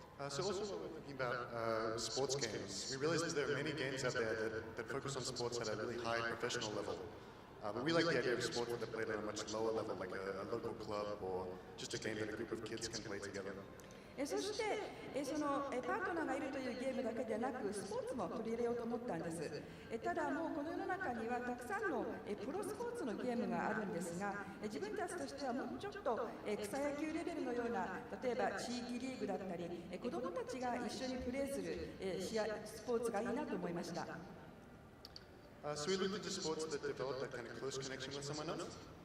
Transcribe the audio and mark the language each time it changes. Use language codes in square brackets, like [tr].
[en] So also when we're thinking about sports games, we realized that there are many games out there that focus on sports at a really high professional level. But we like the idea of sports that are played on a much lower level, like a local club or just a game that a group of kids can play together. [ja] そしてそのパートナーがいるというゲームだけでなくスポーツも取り入れようと思ったんです。ただもうこの世の中にはたくさんのプロスポーツのゲームがあるんですが、自分たちとしてはもうちょっと草野球レベルのような、例えば地域リーグだったり子どもたちが一緒にプレーするスポーツがいいなと思いました。 [en] So we looked into sports that developed that kind of close connection with someone else.